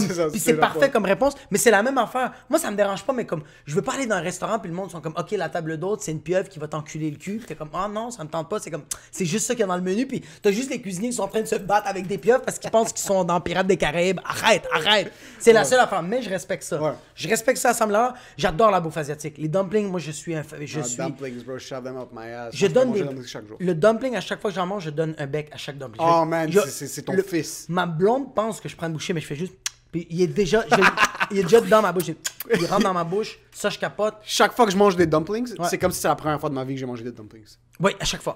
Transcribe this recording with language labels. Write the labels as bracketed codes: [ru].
[fr] Puis c'est parfait comme réponse, mais c'est la même affaire. Moi, ça me dérange pas, mais comme, je veux pas aller dans un restaurant, puis le monde sont comme, ok, la table d'hôte, c'est une pieuvre qui va t'enculer le cul, puis t'es comme, ah non, ça me tente pas, c'est comme, c'est juste ça qu'il y a dans le menu, puis t'as juste les cuisiniers qui sont en train de se battre avec des pieuvres parce qu'ils pensent qu'ils sont dans Pirates des Caraïbes. Arrête. C'est la seule affaire. Mais je respecte ça. Ouais. Je respecte ça à Assembler. J'adore la bouffe asiatique. Les dumplings, moi, je suis... [en] Dumplings, bro, shove them up my ass. [fr] Je donne des... Le dumpling, à chaque fois que j'en mange, je donne un bec à chaque dumpling. Oh, man, c'est ton fils. Ma blonde pense que je prends une bouchée, mais je fais juste... Puis il est déjà dans ma bouche. Il rentre dans ma bouche. Ça, je capote. Chaque fois que je mange des dumplings, c'est comme si c'est la première fois de ma vie que j'ai mangé des dumplings. Oui, à chaque fois.